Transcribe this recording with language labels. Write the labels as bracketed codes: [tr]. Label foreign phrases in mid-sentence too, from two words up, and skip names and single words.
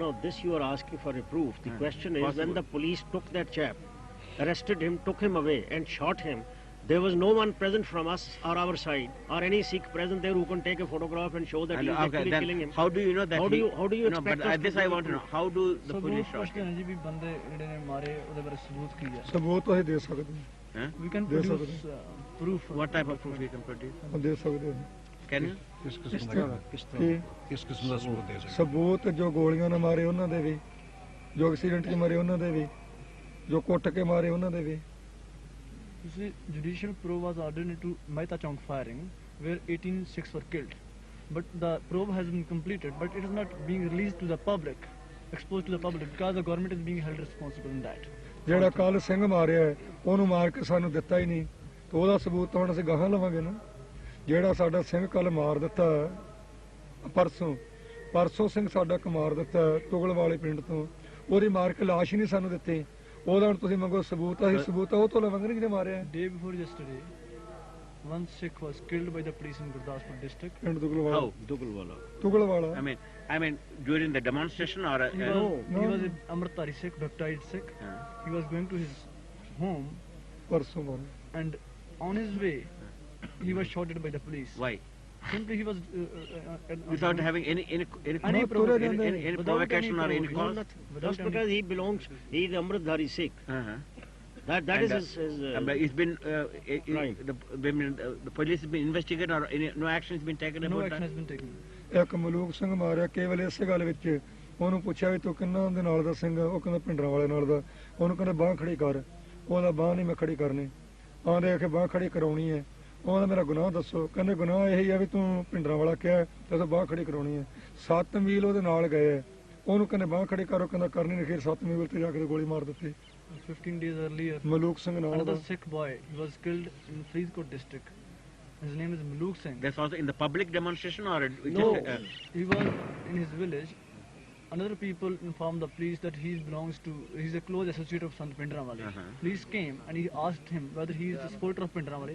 [en] No, this you are asking for a proof. The question is, Possible. when the police took that chap, arrested him, took him away and shot him, there was no one present from us or our side or any Sikh present there who can take a photograph and show that And he is actually then killing him. how do you know that? How do you No, expect but us to this I give want to know. proof? How do the So police [pa] ਬਹੁਤ [en] shot [pa] ਪੁੱਛਦੇ [en] him? [pa] ਨੇ ਜੀ ਵੀ ਬੰਦੇ ਜਿਹੜੇ ਨੇ ਮਾਰੇ ਉਹਦੇ ਬਾਰੇ ਸਬੂਤ ਕੀ ਹੈ? ਸਬੂਤ ਅਸੀਂ ਦੇ ਸਕਦੇ Huh? [en] We can Yes, produce proof. What type of proof you can produce? [pa] ਹਾਂ, ਦੇ ਸਕਦੇ ਹਾਂ। [en] Can you? [hi] किस किस्म किस का तरह? कि किस किस्म का सबूत दे सकते [pa] ਸਬੂਤ ਜੋ ਗੋਲੀਆਂ ਨਾਲ ਮਾਰੇ ਉਹਨਾਂ ਦੇ ਵੀ, ਜੋ ਐਕਸੀਡੈਂਟ 'ਚ ਮਰੇ ਉਹਨਾਂ ਦੇ ਵੀ, ਜੋ ਕੁੱਟ ਕੇ ਮਾਰੇ ਉਹਨਾਂ ਦੇ ਵੀ। [en] You see, judicial probe was ordered into Mehta Chowk firing, where 18 Sikhs were killed. But the probe has been completed, but it is not being released to the public, exposed to the public, because the government is being held responsible in that. [pa] ਜਿਹੜਾ ਕੱਲ ਸਿੰਘ ਮਾਰਿਆ ਹੈ, ਉਹਨੂੰ ਮਾਰ ਕੇ ਸਾਨੂੰ ਦਿੱਤਾ ਹੀ ਨਹੀਂ ਤੇ ਉਹਦਾ ਸਬੂਤ ਤਾਂ ਹੁਣ ਅਸੀਂ ਗਾਹਾਂ ਲਵਾਂਗੇ ਨਾ। ਜਿਹੜਾ ਸਾਡਾ ਸਿੰਘ ਕੱਲ ਮਾਰ ਦਿੱਤਾ ਪਰਸੋਂ ਸਿੰਘ ਸਾਡਾ ਇੱਕ ਮਾਰ ਦਿੱਤਾ ਤੁਗਲ ਵਾਲੇ ਪਿੰਡ ਤੋਂ, ਉਹਦੀ ਮਾਰ ਕੇ ਲਾਸ਼ ਹੀ ਨਹੀਂ ਸਾਨੂੰ ਦਿੱਤੀ। ਉਹਦਾ ਹੁਣ ਤੁਸੀਂ ਮੰਗੋ ਸਬੂਤ, ਅਸੀਂ ਸਬੂਤ ਉਹ ਤੋਂ ਲਵਾਂਗੇ ਜਿਹਨੇ ਮਾਰਿਆ। [en] Day before yesterday, one Sikh was killed by the police in Gurdaspur district. [pa] ਪਿੰਡ ਤੁਗਲਵਾਲਾ। [en] How? Dugalwala. [pa] ਤੁਗਲਵਾਲਾ। [en] I mean, during the demonstration or? He was an Amritdhari Sikh, baptized Sikh. He was going to his home, [pa] ਪਰਸੋਂ ਮਾਰਿਆ। [en] and on his way, he was shot at by the police. Why? Simply he was Without having any No, provocation, any without provocation or any any No, cause? nothing. Without Just any- because he belongs, he is Amritdhari Sikh. Uh-huh. That And, is his but it's been crime. the police has been investigated or no action has been taken no about action that? has been taken. [pa] ਇੱਕ ਮਲੂਕ ਸਿੰਘ ਮਾਰਿਆ ਕੇਵਲ ਇਸੇ ਗੱਲ ਵਿੱਚ ਉਹਨੂੰ ਪੁੱਛਿਆ ਵੀ ਤੂੰ ਕਿੰਨਾ ਦੇ ਨਾਲ ਦਾ ਸਿੰਘ ਆ? ਉਹ ਕਹਿੰਦਾ ਭਿੰਡਰਾਂ ਵਾਲੇ ਨਾਲ ਦਾ। ਉਹਨੂੰ ਕਹਿੰਦੇ ਬਾਂਹ ਖੜੀ ਕਰ। ਉਹਦਾ ਬਾਂਹ ਨਹੀਂ ਮੈਂ ਖੜੀ ਕਰਨੀ। ਆਂਦੇ ਆਖੇ ਬਾਂਹ ਖੜੀ ਕਰਾਉਣੀ ਹੈ। ਉਹਦਾ ਮੇਰਾ ਗੁਨਾਹ ਦੱਸੋ। ਕਹਿੰਦੇ ਗੁਨਾਹ ਇਹੀ ਆ ਵੀ ਤੂੰ ਭਿੰਡਰਾਂ ਵਾਲਾ ਕਿਹਾ ਤੇ ਬਾਂਹ ਖੜੀ ਕਰਾਉਣੀ ਹੈ। 7 ਮੀਲ ਉਹਦੇ ਨਾਲ ਗਏ ਆ। ਉਹਨੂੰ ਕਹਿੰਦੇ ਬਾਂਹ ਖੜੀ ਕਰੋ, ਕਹਿੰਦਾ ਕਰਨੀ ਨਹੀਂ। ਫਿਰ 7 ਮੀਲ ਤੇ ਜਾ ਕੇ ਗੋਲੀ ਮਾਰ ਦਿੱਤੀ। [en] 15 days earlier, [pa] ਮਲੂਕ ਸਿੰਘ ਨਾਲ [en] another [pa] ਦਾ। [en] Sikh boy, he was killed in Faridkot district. His name is Maluk Singh. That's also in the public demonstration or No, just, he was in his village. Another people informed the police that he's a close associate of Sant Pindramwale. Police came and he asked him whether he is a supporter of Pindramwale.